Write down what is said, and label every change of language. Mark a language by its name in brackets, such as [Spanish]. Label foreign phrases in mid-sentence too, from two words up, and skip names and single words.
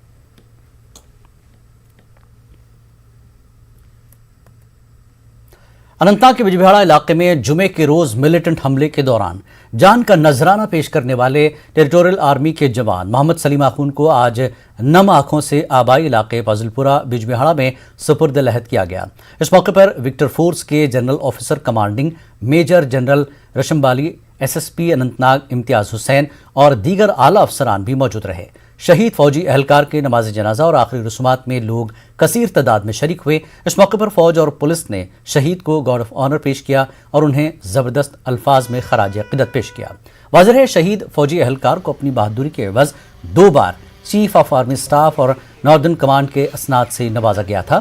[Urdu] اننت ناگ کے بجبہاڑہ علاقے میں جمعے کے روز ملیٹنٹ حملے کے دوران جان کا نذرانہ پیش کرنے والے ٹیریٹوریل آرمی کے جوان محمد سلیم آخون کو آج نم آنکھوں سے آبائی علاقے فضل پورہ بجبہاڑہ میں سپرد لحد کیا گیا. اس موقع پر وکٹر فورس کے جنرل آفیسر کمانڈنگ میجر جنرل رشمبالی SSP اننت ناگ امتیاز حسین اور دیگر اعلیٰ افسران بھی موجود رہے۔ شہید فوجی اہلکار کے نماز جنازہ اور آخری رسومات میں لوگ کثیر تعداد میں شریک ہوئے۔ اس موقع پر فوج اور پولیس نے شہید کو [English] guard of honour [Urdu] پیش کیا اور انہیں زبردست الفاظ میں خراج عقیدت پیش کیا۔ واضح ہے شہید فوجی اہلکار کو اپنی بہادری کے عوض 2 بار [English] Chief of Army Staff [Urdu] اور ناردرن کمانڈ کے اسناد سے نوازا گیا تھا۔